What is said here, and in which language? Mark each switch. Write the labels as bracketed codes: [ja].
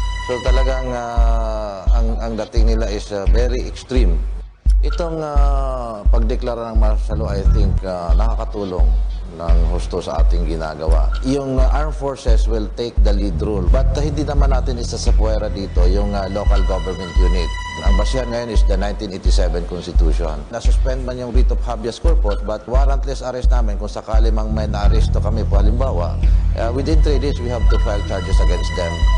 [tl] So talagang ang dating nila is [en] very extreme. [tl] Itong pagdeklara ng martial law, [en] I think [tl] nakakatulong ng husto sa ating ginagawa. [en] Yung armed forces will take the lead role. But [tl] hindi naman natin isa sa puwera dito yung [en] local government unit. [tl] Ang basihan ngayon is the 1987 Constitution. Nasuspend man yung writ of habeas corpus, but warrantless arrest namin kung sakali mang may na-arresto kami po halimbawa, [en] within 3 days we have to file charges against them.